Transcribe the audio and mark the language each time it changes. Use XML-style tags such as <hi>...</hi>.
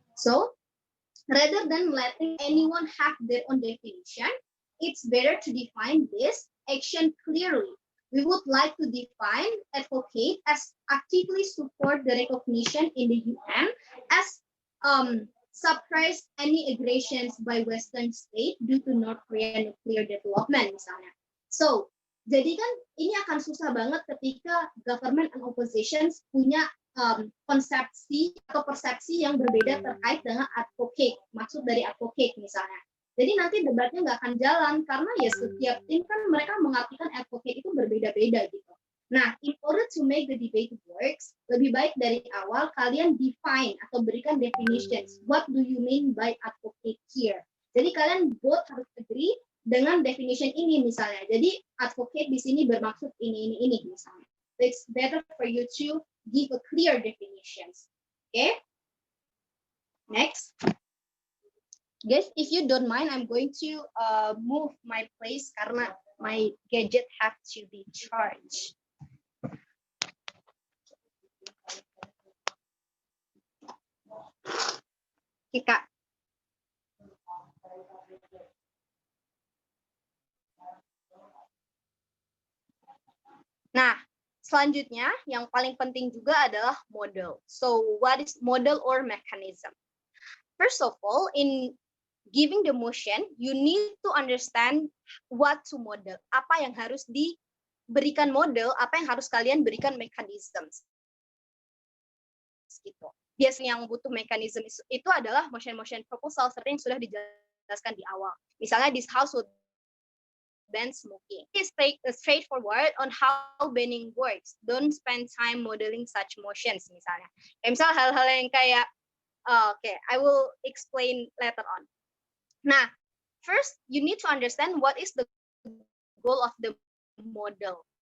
<en>So, rather than letting anyone have their own definition, it's better to define this action clearly. We would like to define advocate as actively support the recognition in the UN as suppress any aggressions by Western state due to North Korea nuclear development</en> <id>misalnya. So, jadi kan ini akan susah banget ketika</id> <en>government and opposition</en> <id>punya konsepsi atau persepsi yang berbeda terkait dengan advocate, maksud dari advocate misalnya. Jadi nanti debatnya nggak akan jalan karena ya setiap tim kan mereka mengartikan advocate itu berbeda-beda gitu. Nah,</id> <en>in order to make the debate works,</en> <id>lebih baik dari awal kalian</id> <en>define</en> <id>atau berikan</id> <en>definitions. What do you mean by advocate here?</en> <id>Jadi kalian</id> <en>both</en> <id>harus</id> <en>agree</en> <id>dengan definition ini misalnya. Jadi advocate di sini bermaksud ini misalnya.</id> <en>So it's better for you to give a clear definitions. Okay? Next. Guys, if you don't mind, I'm going to move my place</en> <id>karena</id> <en>my gadget have to be charged.</en> <id>Oke, Kak. Nah, selanjutnya yang paling penting juga adalah model.</id> <en>So, what is model or mechanism? First of all, in giving the motion, you need to understand what to model.</en> <id>Apa yang harus diberikan model, apa yang harus kalian berikan mechanisms. gitu. Biasanya yang butuh mekanisme itu adalah motion proposal seperti yang sudah dijelaskan di awal.</id> <en>Misalnya this house would ban smoking. It's straightforward on how banning works. Don't spend time modeling such motions</en> <id>misalnya. Misal hal-hal yang kayak</id> <en>I will explain later on.</en> <id>Nah,</id> <en>first you need to understand what is the goal of the model.</en>